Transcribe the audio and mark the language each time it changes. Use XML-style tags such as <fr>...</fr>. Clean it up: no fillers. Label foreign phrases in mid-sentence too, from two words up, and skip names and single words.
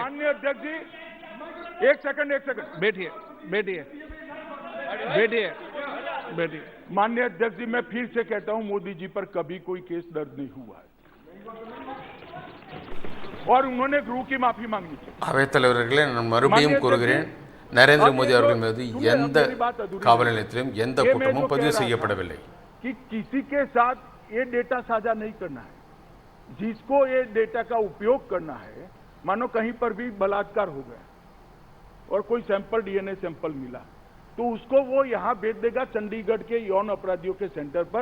<hi>माननीय अध्यक्ष जी, एक सेकंड बैठिए। माननीय अध्यक्ष जी, मैं फिर से कहता हूं, मोदी जी पर कभी कोई केस दर्ज नहीं हुआ है और उन्होंने गृह की माफी मांगी थी।</hi> <ta>அவைத்தலைவர்களே, நான் மறுபடியும் கூறுகிறேன், நரேந்திர மோடி அவர்கள் மீது எந்த காவல் நிலையத்திலும் எந்த குற்றமும் பதிவு செய்யப்படவில்லை।</ta> <hi>कि किसी के साथ ये डेटा साझा नहीं करना है। जिसको ये डेटा का उपयोग करना है, मानो कहीं पर भी बलात्कार हो गया और कोई</hi> <en>sample DNA sample</en> <hi>मिला, तो उसको वो यहाँ भेज देगा चंडीगढ़ के यौन अपराधियों के सेंटर पर।</hi>